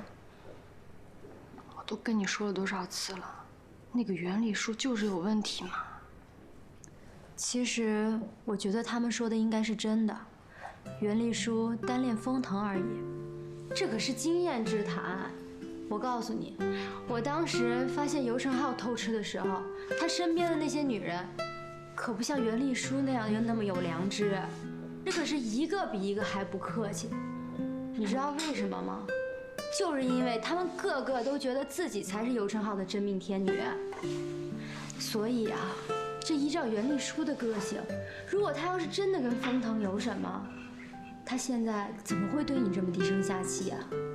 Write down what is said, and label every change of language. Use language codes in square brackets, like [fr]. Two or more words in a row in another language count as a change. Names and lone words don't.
[zh] 我都跟你說了多少次了，那個袁丽书就是有問題嘛。其實我覺得他們說的應該是真的，袁麗書單戀風騰而已。這可是經驗之談。我告訴你，我當時發現尤承浩偷吃的時候，他身邊的那些女人，可不像袁丽书那樣那麼有良知，这可是一個比一個還不客氣。你知道為什麼嗎？就是因為他們個個都覺得自己才是尤承浩的真命天女。所以啊，這依照袁麗书的個性，如果她要是真的跟風騰有什麼，她現在怎麼會對你這麼低聲下氣啊？